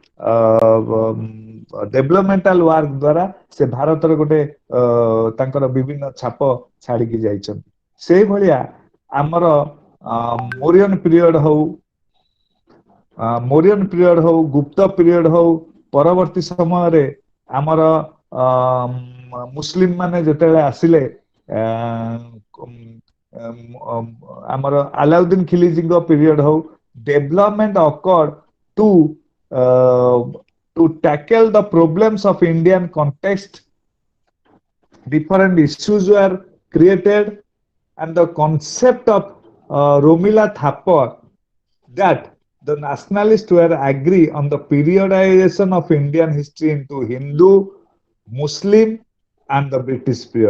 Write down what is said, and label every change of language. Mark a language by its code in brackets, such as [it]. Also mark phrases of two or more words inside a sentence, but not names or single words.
[en] developmental work [or] ଦ୍ୱାରା ସେ ଭାରତରେ ଗୋଟେ ତାଙ୍କର ବିଭିନ୍ନ ଛାପ ଛାଡିକି ଯାଇଛନ୍ତି ସେଇଭଳିଆ ଆମର [en] Mauryan period [or] ହଉ ଗୁପ୍ତ ପିରିୟଡ ହଉ ପରବର୍ତ୍ତୀ ସମୟରେ ଆମର ମୁସଲିମ ମାନେ ଯେତେବେଳେ ଆସିଲେ ଆମର ଆଲାଉଦ୍ଦିନ ଖିଲିଜୀଙ୍କ ପିରିୟଡ ହଉ [en] development occurred to tackle the problems of Indian context. Different issues were created, and the concept of Romila Thapar that the nationalists were agree on the periodization of Indian history into Hindu, Muslim, and the British period.